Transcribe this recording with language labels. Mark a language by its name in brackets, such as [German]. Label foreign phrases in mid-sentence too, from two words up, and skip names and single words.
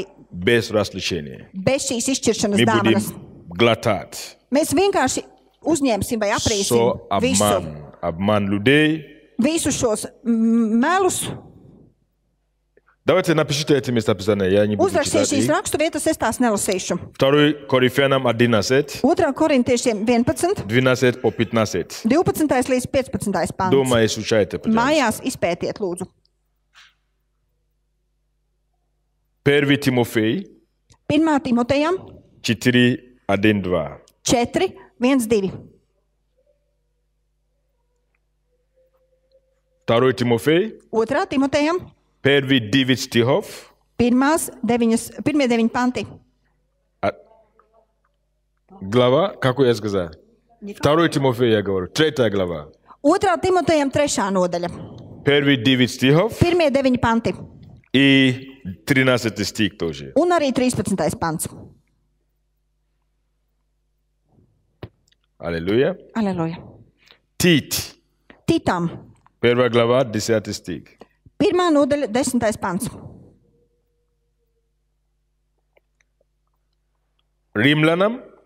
[Russian] без различения. [Latvian] bez šīs izšķiršanas [Russian] Мы будем [Latvian] dāvanas. [Russian] глотать. [Latvian] Mēs vienkārši uzņemsim vai aprīsim [Russian] Обман людей. [Latvian] visus šos melus. [Russian] Давайте напишите эти местописания, я не буду [Latvian] Uzrakstiet [Russian] читать [Latvian] šīs [Russian] их. [Latvian] rakstu vietas, es tās nelasīšu. [Russian] 2 Коринфянам 11, [Latvian] 2. korintiešiem 11, [Russian] 12 по 15. [Latvian] 12. līdz 15. pants. [Russian] Дома изучайте, пожалуйста. [Latvian] Mājās izpētiet, lūdzu. [Russian] 1 Тимофей [Latvian] 1. Timotejam [Russian] 4, 1, 2. [Latvian] 4, 1, 2. [Russian] 2 Тимофей [Latvian] 2. Timotejam [Russian] 1 9 стихов. [Latvian] 1. 9 panti. [Russian] Глава, какой я сказал? 2 Тимофея я говорю, 3 глава. [Latvian] 2. Timotejam 3. nodaļa. [Russian] 1 9 стихов [Latvian] 1. 9 panti. [Russian] и 13 стих тоже. [Latvian] Un arī 13. pants. [Russian] Аллилуйя. [Latvian] Aleluja. [Russian] Тит, [Latvian] Titam [Russian] 1 глава, 10 стих. [Latvian] 1. nodaļa 10. pants. [Russian] Римлянам